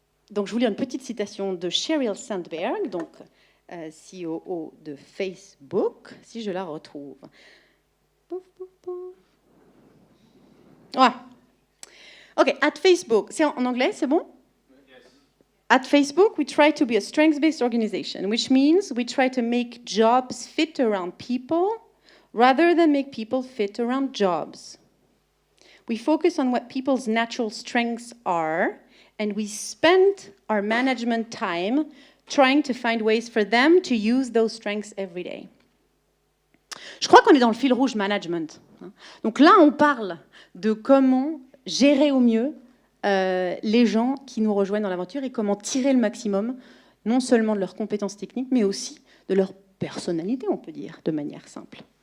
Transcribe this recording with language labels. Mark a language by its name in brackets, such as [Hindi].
[French] Donc, je vous lis une petite citation de Sheryl Sandberg, donc COO de Facebook, si je la retrouve. Pouf, pouf, pouf. Ouais. OK, [English] at Facebook, [French] c'est en anglais, c'est bon? [English] At Facebook, we try to be a strengths-based organization, which means we try to make jobs fit around people rather than make people fit around jobs. We focus on what people's natural strengths are, and we spend our management time trying to find ways for them to use those strengths every day. [French] Je crois qu'on est dans le fil rouge management. Donc là, on parle de comment gérer au mieux les gens qui nous rejoignent dans l'aventure et comment tirer le maximum, non seulement de leurs compétences techniques, mais aussi de leur personnalité, on peut dire, de manière simple.